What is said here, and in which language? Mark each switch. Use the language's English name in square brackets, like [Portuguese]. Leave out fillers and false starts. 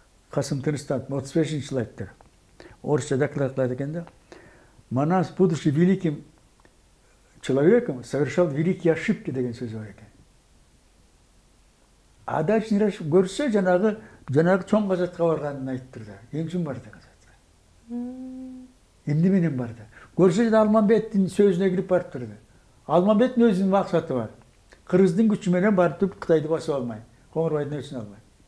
[Kyrgyz] Касым Тыныстан 35-жылы айттыр. Орусча доклад кылат экен да. [Russian] Манас, будучи великим человеком, совершал великие ошибки [Kyrgyz] деген сөзү бар экен. Адачын көрсө жанагы чоң казатка барганын айттыр да. Эмчим бар да казатка. Эмне менен бар да. Көрсө Алмамбеттин сөзүнө кирип барып турду. Алмамбеттин өзүнүн максаты бар. Кыргыздын күчү менен барып Кытайды басып алмай, Коңурбайдын өчүн албай.